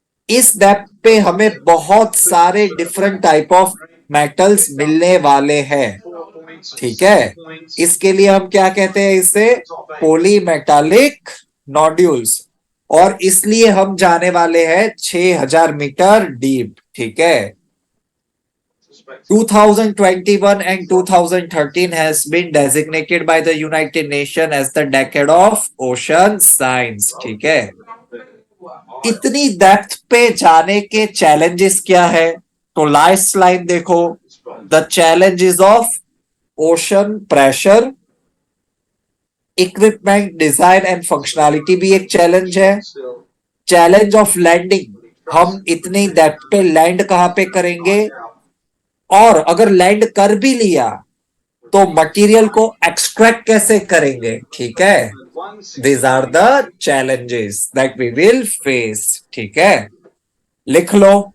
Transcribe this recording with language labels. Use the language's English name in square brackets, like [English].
[Hindi] इस डेप्थ पे हमें बहुत सारे डिफरेंट टाइप ऑफ मेटल्स मिलने वाले हैं. ठीक है. इसके लिए हम क्या कहते हैं? इसे पॉलीमेटालिक नोड्यूल्स. और इसलिए हम जाने वाले हैं 6000 मीटर डीप. ठीक है. [English] 2021 and 2013 has been designated by the United Nations as the decade of ocean science. [Hindi] ठीक है. इतनी डेप्थ पे जाने के चैलेंजेस क्या है? तो लास्ट लाइन देखो. [English] the challenges of ocean pressure, equipment design and functionality [Hindi] भी एक चैलेंज है. चैलेंज ऑफ लैंडिंग, हम इतनी डेप्थ पे लैंड कहां पे करेंगे? और अगर लैंड कर भी लिया तो मटेरियल को एक्सट्रैक्ट कैसे करेंगे? ठीक है. [English] These are the challenges that we will face. [Hindi] ठीक है. लिख लो.